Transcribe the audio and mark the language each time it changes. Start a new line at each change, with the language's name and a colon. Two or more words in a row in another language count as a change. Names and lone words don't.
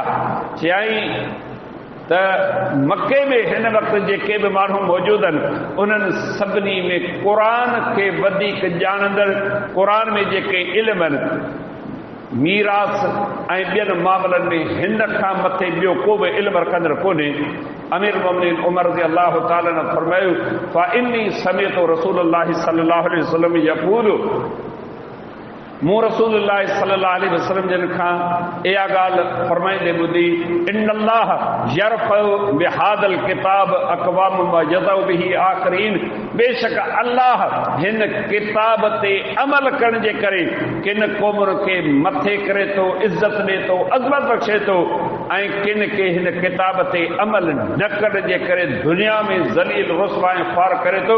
Sindhi: चयाईं त मके में हिन वक़्तु जेके बि माण्हू मौजूद आहिनि, उन्हनि सभिनी में क़ुरान खे वधीक ॼाणंदड़, क़ुरान में जेके इल्म आहिनि, मीरास ऐं ॿियनि मामलनि में हिन खां मथे ॿियो को बि इल्मु रखंदड़ कोन्हे।
Arabic: أمير المؤمنين عمر رضي الله تعالى
Sindhi: ने फरमायो
Arabic: فإني سمعت رسول الله صلى الله عليه وسلم يقول مون رسول الله صلى الله عليه وسلم
Sindhi: जिन खां इहा ॻाल्हि फरमाईंदे ॿुधी
Arabic: إن الله يرفع بهذا الكتاب أقواما ويضع به آخرين,
Sindhi: बेशक अल्लाह हिन किताब ते अमल करण जे करे किन क़ौमुनि खे मथे करे थो, इज़त ॾे थो, अज़मत बख़्शे थो, ऐं किन खे हिन किताब ते अमल न करण जे करे दुनिया में ज़लील रुसवा ऐं ख़्वार करे थो।